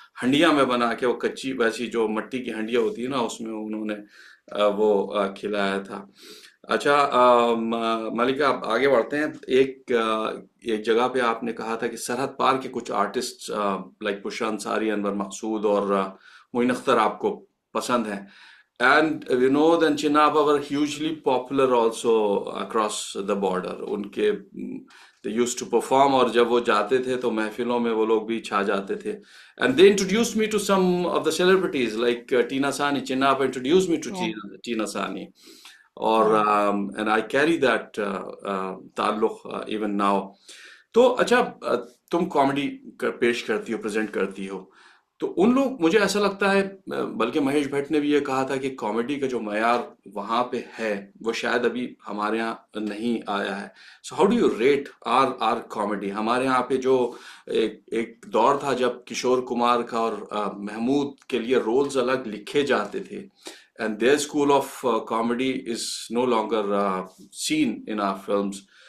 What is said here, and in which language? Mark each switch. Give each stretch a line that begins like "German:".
Hindi: हंडिया में बना के, वो कच्ची वैसी जो मट्टी की हंडिया होती है ना, उसमें उन्होंने वो खिलाया था। अच्छा मालिका, आप आगे बढ़ते हैं। एक जगह पे आपने कहा था कि सरहद पार के कुछ आर्टिस्ट लाइक पुशान सारी, अनवर मकसूद और मोइन अख्तर आपको पसंद हैं।
English: And Vinod and Chinnapa were hugely popular also across the border.
Hindi: उनके
English: they used to perform,
Hindi: और जब वो जाते थे तो महफिलों में वो लोग भी छा जाते थे.
English: And they introduced me to some of the celebrities like Tina Sani. Chinnapa introduced me to Yeah, Tina Sani. और yeah. and I carry that ताल्लुक even now.
Hindi: तो अच्छा, तुम कॉमेडी पेश करती हो, प्रेजेंट करती हो, तो उन लोग, मुझे ऐसा लगता है, बल्कि महेश भट्ट ने भी ये कहा था कि कॉमेडी का जो मयार वहां पे है वो शायद अभी हमारे यहाँ नहीं आया है.
English: So how do you rate our our comedy?
Hindi: हमारे यहाँ पे जो एक दौर था जब किशोर कुमार का और महमूद के लिए रोल्स अलग लिखे जाते थे,
English: And their school of comedy is no longer seen in our films.